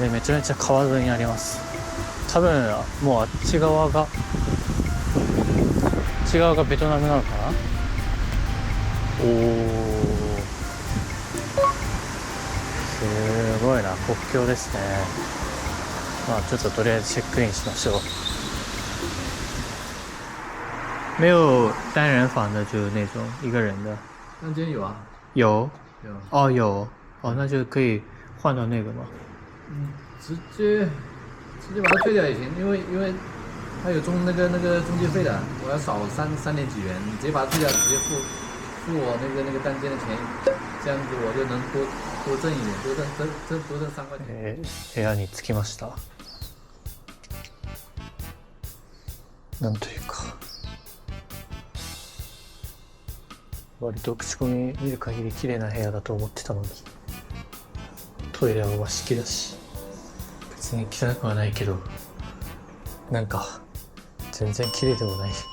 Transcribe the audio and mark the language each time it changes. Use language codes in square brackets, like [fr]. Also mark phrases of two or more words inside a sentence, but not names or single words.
[ja] でめちゃめちゃ川沿いにあります。多分もうあっち側がベトナムなのかな。すごいな、国境ですね。ちょっととりあえずチェックインしましょう。 [zh] 没有单人房的，就是那种一个人的。单间有啊。有。有。有。那就可以换到那个吗？直接把它退掉也行，因为它有那个中介费的，我要少3点几元，你直接把它退掉，直接付我那个单间的钱，这样子我就能多挣一点，多挣3块钱。 [ja] 部屋に着きました。なんというか、割と口コミ見る限り綺麗な部屋だと思ってたのに、トイレは和式だし、別に汚くはないけど、なんか全然綺麗でもない。